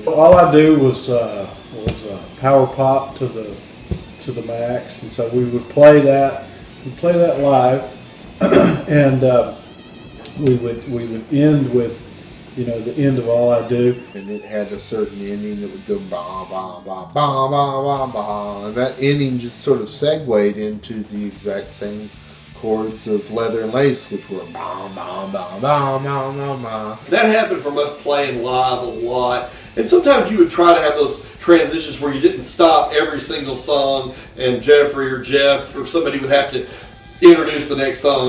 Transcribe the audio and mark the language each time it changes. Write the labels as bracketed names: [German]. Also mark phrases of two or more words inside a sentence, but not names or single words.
[English] All I Do was power pop to the max, and so we would play that. We'd play that live, and we would end with, the end of All I Do. And it had a certain ending that would go ba ba ba ba ba ba ba, and that ending just sort of segued into the exact same chords of Leather and Lace, which were ba ba ba ba ba ba ba. That happened from us playing live a lot, and sometimes you would try to have those transitions where you didn't stop every single song, and Jeffrey or Jeff or somebody would have to introduce the next song.